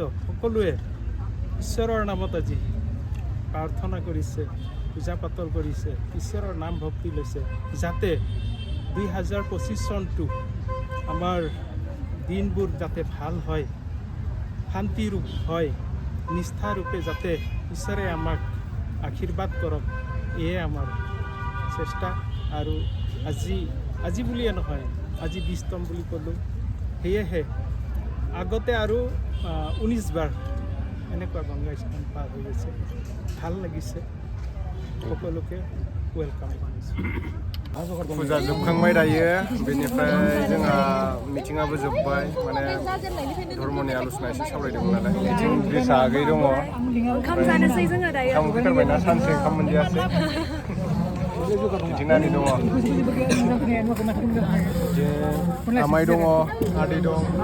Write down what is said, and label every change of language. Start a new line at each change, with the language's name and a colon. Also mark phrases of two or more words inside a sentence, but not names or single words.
Assamese: সকলোৱে ঈশ্বৰৰ নামত আজি প্ৰাৰ্থনা কৰিছে, পূজা পাতল কৰিছে, ঈশ্বৰৰ নাম ভক্তি লৈছে, যাতে 2025 চনটো আমাৰ দিনবোৰ যাতে ভাল হয়, শান্তিৰূপ হয়, নিষ্ঠাৰূপে যাতে ঈশ্বৰে আমাক আশীৰ্বাদ কৰক, এয়ে আমাৰ চেষ্টা। আৰু আজি বুলিয়ে নহয়, আজি 20তম বুলি ক'লোঁ, সেয়েহে আগতে আৰু 19 বাৰ এনেকুৱা গংগা স্নান পাৰ হৈ গৈছে। ভাল লাগিছে, সকলোকে वेलकाम
Bodo: फुजा जोबखांबाय दायो बेनिफ्राय जोंहा मिटिंआबो जोब्बाय माने धर्मनि आलोचना एसे सावरायदोंमोन नालाय मिटिं ड्रेसा आगै दङ ओंखाम जानोसै जोङो दायो ओंखाम उखैथारबायना सानसे ओंखाम मोनजायासै मिटिंनानै दङ आमाइ दङ आदै दं